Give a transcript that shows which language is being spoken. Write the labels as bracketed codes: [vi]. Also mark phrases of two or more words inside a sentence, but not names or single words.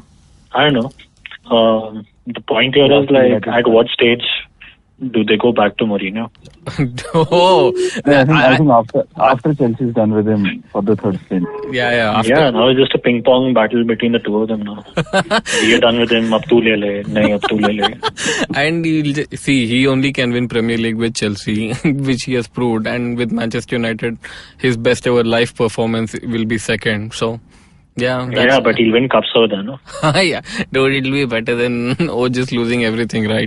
[en] I don't know. The point here is at what stage do they go back to Mourinho? I think after Chelsea's done with him for the third stint. Yeah. Now it's just a ping pong battle between the two of them now. You're done with him, [hi] अब तू ले ले, नहीं अब तू ले ले. [en] And he only can win Premier League with Chelsea, which he has proved. And with Manchester United, his best ever live performance will be second. So Yeah, Yeah, but he'll win cups over there, no? yeah, dude, it'll be better than just losing everything, right?